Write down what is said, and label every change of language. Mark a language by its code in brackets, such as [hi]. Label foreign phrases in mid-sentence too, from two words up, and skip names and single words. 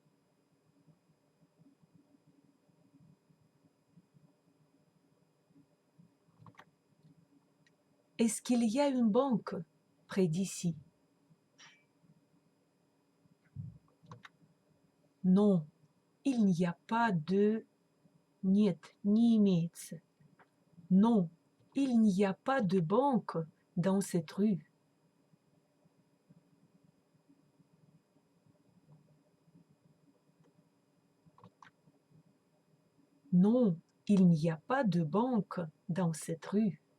[fr] Est-ce qu'il y a une banque près d'ici? Non, il n'y a pas de... [ru] Нет, не имеется. [fr] Non, il n'y a pas de banque dans cette rue. Non, il n'y a pas de banque dans cette rue.